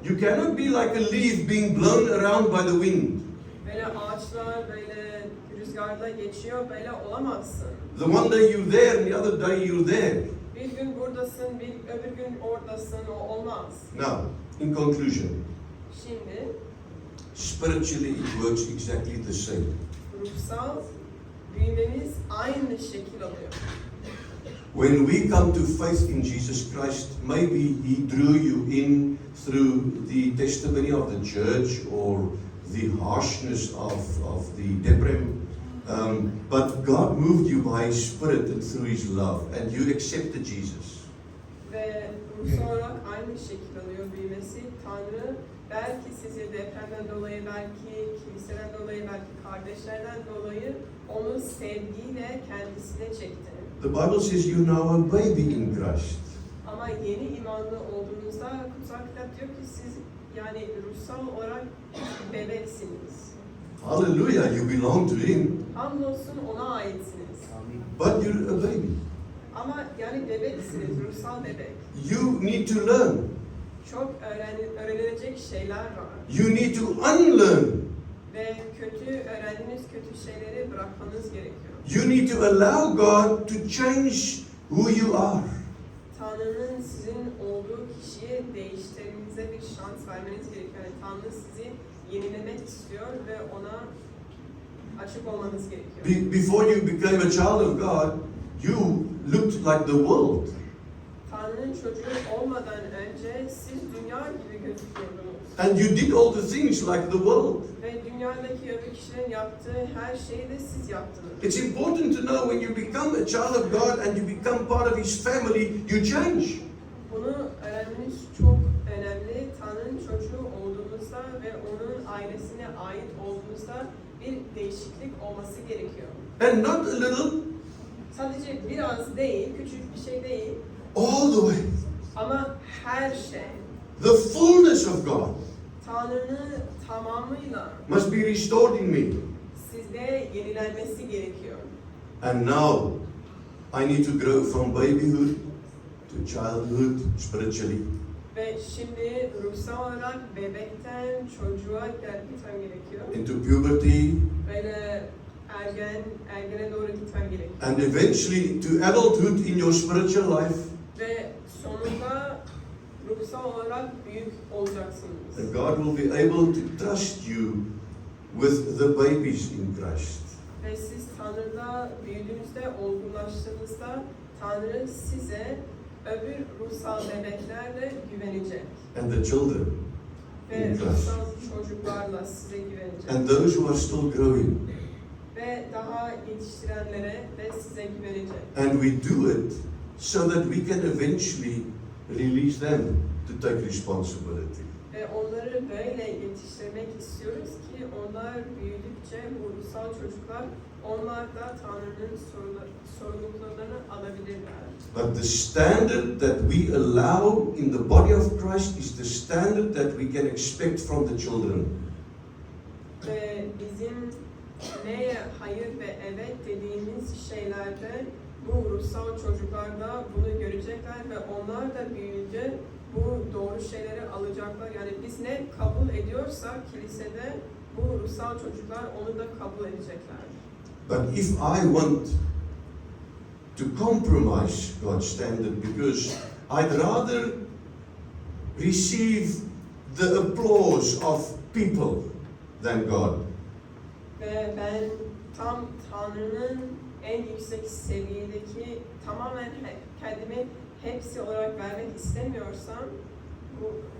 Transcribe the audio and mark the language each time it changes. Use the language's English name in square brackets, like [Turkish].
[English] You cannot be like a leaf being blown around by the wind. [Turkish] Böyle ağaçlar böyle rüzgarda geçiyor, böyle olamazsın. [English] The one day you're there and the other day you're there. [Turkish] Bir gün buradasın, öbür gün oradasın, o olmaz. [English] Now, in conclusion, [Turkish] Şimdi [English] spiritually it works exactly the same. [Turkish] Ruhsal büyümemiz aynı şekil alıyor. [English] When we come to faith in Jesus Christ, maybe He drew you in through the testimony of the church or the harshness of the Deprem. But God moved you by His Spirit and through His love, and you accepted Jesus. [Turkish] Ve ruhsal olarak aynı şekil alıyor büyümesi. Tanrı belki sizi depremden dolayı, belki kiliseden dolayı, belki kardeşlerden dolayı onu sevgiyle kendisine çekti. [English] The Bible says you're now a baby in Christ. [Turkish] Ama yeni imanlı olduğunuzda kutsal kitap diyor ki siz yani ruhsal olarak bebeksiniz. [English] Hallelujah, you belong to Him, [Turkish] Hamdolsun ona aitsiniz. Amin. [English] but you're a baby. [Turkish] Ama yani bebeksiniz, ruhsal bebek. [English] You need to learn. [Turkish] Çok öğrenilecek şeyler var. [English] You need to unlearn. [Turkish] Ve öğrendiğiniz kötü şeyleri bırakmanız gerekiyor. [English] You need to allow God to change who you are. [Turkish] Tanrı'nın sizin olduğu kişiyi değiştirmenize bir şans vermeniz gerekiyor. Yani Tanrı sizi yenilemek istiyor ve ona açık olmanız gerekiyor. [English] Before you became a child of God, you looked like the world. [Turkish] Tanrı'nın çocuğu olmadan önce siz dünya gibi gözüküyordunuz. [English] And you did all the things like the world. [Turkish] Ve dünyadaki öbür kişilerin yaptığı her şeyi de siz yaptınız. [English] It's important to know when you become a child of God and you become part of His family, you change. [Turkish] Bunu öğrenmeniz çok önemli. Tanrı'nın çocuğu olduğunuzda ve onun ailesine ait olduğunuzda bir değişiklik olması gerekiyor. [English] And not a little, [Turkish] Sadece biraz değil, küçük bir şey değil [English] all the way. [Turkish] ama her şey. [English] The fullness of God [Turkish] Tanrı'nın tamamıyla [English] must be restored in me. [Turkish] sizde yenilenmesi gerekiyor. [English] And now, I need to grow from babyhood to childhood spiritually. [Turkish] Ve şimdi ruhsal olarak bebekten çocuğa gitmem gerekiyor. [English] Into puberty, [Turkish] Böyle ergene doğru gitmem gerekiyor. [English] and eventually to adulthood in your spiritual life. [Turkish] Ve sonunda ruhsal olarak büyük olacaksınız. [English] And God will be able to trust you with the babies in Christ. [Turkish] Ve siz Tanrı'da büyüdüğünüzde, olgunlaştığınızda Tanrı size öbür ruhsal bebeklerle güvenecek. [English] And the children [Turkish] Ve [English] in Christ. [Turkish] ruhsal çocuklarla size güvenecek. [English] And those who are still growing. [Turkish] Ve daha yetiştirenlere ve size güvenecek. [English] And we do it so that we can eventually release them to take responsibility. [Turkish] Ve onları böyle yetiştirmek istiyoruz ki onlar büyüdükçe bu ruhsal çocuklar onlar da Tanrı'nın sorumluluklarını alabilirler. [English] But the standard that we allow in the body of Christ is the standard that we can expect from the children. [Turkish] Ve bizim neye hayır ve evet dediğimiz şeylerde bu ruhsal çocuklar da bunu görecekler ve onlar da büyüyünce bu doğru şeyleri alacaklar. Yani biz ne kabul ediyorsak kilisede bu ruhsal çocuklar onu da kabul edecekler. [English] But if I want to compromise God's standard because I'd rather receive the applause of people than God, [Turkish] Ve ben tam Tanrı'nın en yüksek seviyedeki tamamen kendimi hepsi olarak vermek istemiyorsam bu